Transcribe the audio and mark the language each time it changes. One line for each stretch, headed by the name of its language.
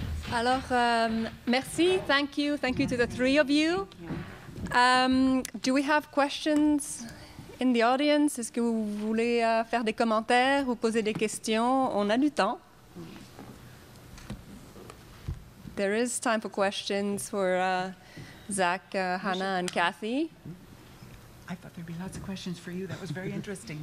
French: Alors, merci,
English: thank you to the three of you. Do we have questions in the audience?
French: Est-ce que vous voulez faire des commentaires ou poser des questions? On a du temps.
English: There is time for questions for Zach, Hannah, and Kathy. I thought there'd be lots of questions for you. That was very interesting.